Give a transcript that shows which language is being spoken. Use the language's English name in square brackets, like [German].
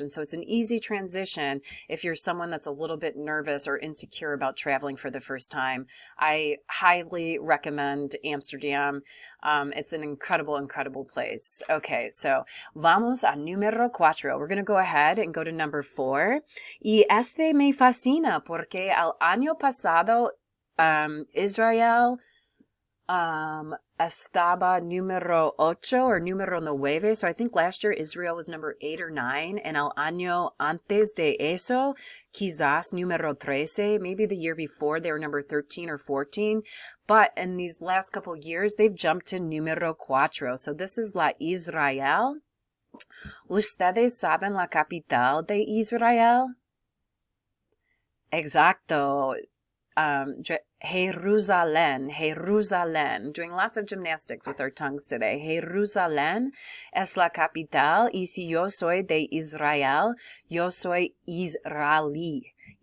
[English] And so it's an easy transition if you're someone that's a little bit nervous or insecure about traveling for the first time. I highly recommend Amsterdam. It's an incredible, incredible place. Okay, so [Spanish] vamos a número 4. [English] We're going to go ahead and go to number 4. [Spanish] Y este me fascina porque el año pasado Israel estaba número 8 or número 9. [English] So I think last year Israel was number 8 or 9. [Spanish] And el año antes de eso, quizás número 13. [English] Maybe the year before they were number 13 or 14. But in these last couple years, they've jumped to número 4. So this is la Israel. [Spanish] ¿Ustedes saben la capital de Israel? Exacto. Jerusalén. [English] Doing lots of gymnastics with our tongues today. [Spanish] Jerusalén es la capital, y si yo soy de Israel, yo soy israelí.